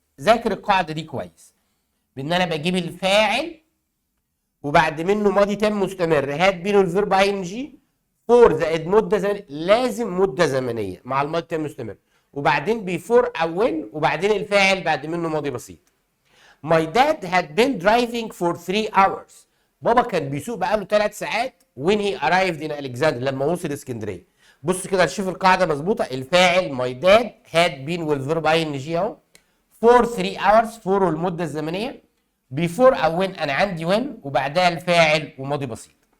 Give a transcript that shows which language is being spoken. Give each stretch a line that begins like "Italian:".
Arabic: ذاكر القاعده دي كويس، بان انا بجيب الفاعل وبعد منه ماضي تام مستمر هاد بينه الفيرب اي ان جي فور زائد مده زمنيه، لازم مده زمنيه مع الماضي التام المستمر، وبعدين بيفور او وين، وبعدين الفاعل بعد منه ماضي بسيط.
English: My dad had been driving for 3 hours.
Arabic: بابا كان بيسوق بقاله 3 ساعات
English: when he arrived in Alexandria،
Arabic: لما وصل اسكندريه. بص كده شوف القاعده مظبوطه. الفاعل
English: my dad had been
Arabic: والفيرب اي ان جي اهو،
English: for 3 hours،
Arabic: for المده الزمنيه، before او when انا عندي when وبعدها الفاعل وماضي بسيط.